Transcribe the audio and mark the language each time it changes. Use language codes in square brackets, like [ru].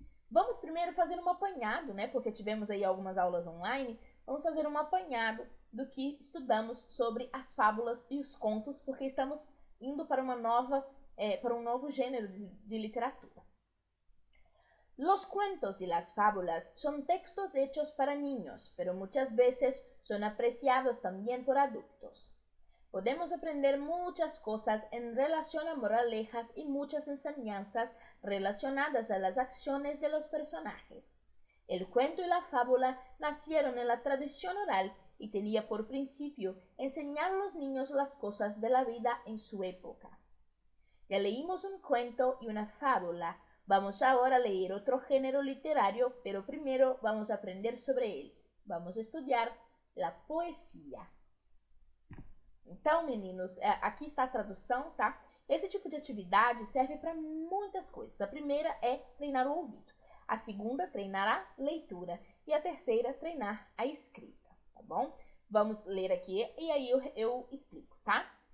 [pt] Vamos primeiro fazer um apanhado, porque tivemos aí algumas aulas online. Vamos fazer um apanhado do que estudamos sobre as fábulas e os contos, porque estamos indo para um novo gênero de literatura. [es] Los cuentos y las fábulas son textos hechos para niños, pero muchas veces son apreciados también por adultos. Podemos aprender muchas cosas en relación a moralejas y muchas enseñanzas relacionadas a las acciones de los personajes. El cuento y la fábula nacieron en la tradición oral y tenía por principio enseñar a los niños las cosas de la vida en su época. Ya leímos un cuento y una fábula. Vamos ahora a leer otro género literario, pero primero vamos a aprender sobre él. Vamos a estudiar la poesia. [pt] Então, meninos, aqui está a tradução, tá? Esse tipo de atividade serve para muitas coisas. A primeira é treinar o ouvido. A segunda, treinar a leitura. E a terceira, treinar a escrita, tá bom? Vamos ler aqui e aí eu explico, tá?